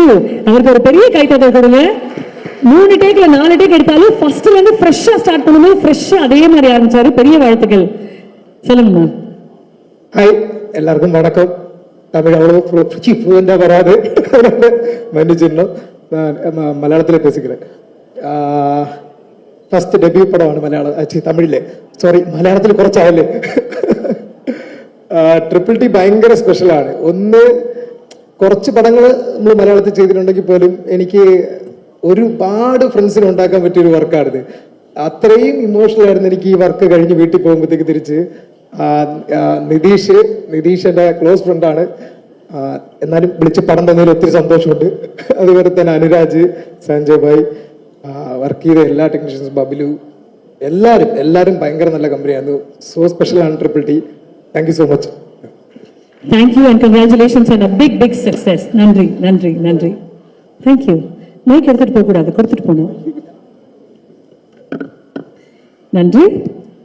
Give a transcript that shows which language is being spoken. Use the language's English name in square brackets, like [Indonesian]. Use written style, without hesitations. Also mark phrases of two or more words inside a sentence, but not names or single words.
[Tamil] அவருக்கு ஒரு பெரிய கைத்தட்டல் கொடுங்க. 3 டேக்ல 4 டேக் எடுத்தாலும் ஃபர்ஸ்ட்ல இருந்து ஃப்ரெஷ்ஷா ஸ்டார்ட் பண்ணும்போது ஃப்ரெஷ்ஷா அதே மாதிரி ஆரம்பிச்சாரு. பெரிய வாழ்த்துக்கள். சொல்லுங்கம்மா. ஹாய், எல்லாருக்கும் வணக்கம். தமிழ் அவ்வளோ ஃப்ளூவெண்டாக வராது, மன்னிச்சிடணும். நான் மலையாளத்தில் பேசிக்கிறேன். [English] first debut [Malayalam] പടമാണ് മലയാളം തമിഴിലെ, സോറി മലയാളത്തിൽ കുറച്ചായല്ലേ. ട്രിപ്പിൾ ടി ഭയങ്കര സ്പെഷ്യലാണ്. ഒന്ന് കുറച്ച് പടങ്ങൾ നമ്മൾ മലയാളത്തിൽ ചെയ്തിട്ടുണ്ടെങ്കിൽ പോലും എനിക്ക് ഒരുപാട് ഫ്രണ്ട്സിനെ ഉണ്ടാക്കാൻ പറ്റിയൊരു വർക്കാണിത്. അത്രയും ഇമോഷണൽ ആയിരുന്നു എനിക്ക് ഈ വർക്ക് കഴിഞ്ഞ് വീട്ടിൽ പോകുമ്പോഴത്തേക്ക് തിരിച്ച്. നിതീഷ് എൻ്റെ [English] close friend, [Malayalam] എന്നാലും വിളിച്ച് പടം തന്നതിൽ ഒത്തിരി സന്തോഷമുണ്ട്. അതുപോലെ തന്നെ അനുരാജ്, സഞ്ജയ് ഭായ്, വർക്ക് ചെയ്ത എല്ലാ ടെക്നീഷ്യൻസും, ബബിലു, എല്ലാവരും ഭയങ്കര നല്ല കമ്പനിയായിരുന്നു. [English] so special [Malayalam] ആണ് ട്രിപ്പിൾ ടി. [English] Thank you so much. Thank you and congratulations on a big success. [Tamil] நன்றி நன்றி நன்றி. [English] Thank you. [Tamil] மைக் எடுத்துட்டு போக கூடாது, கொடுத்துட்டு போகணும். நன்றி.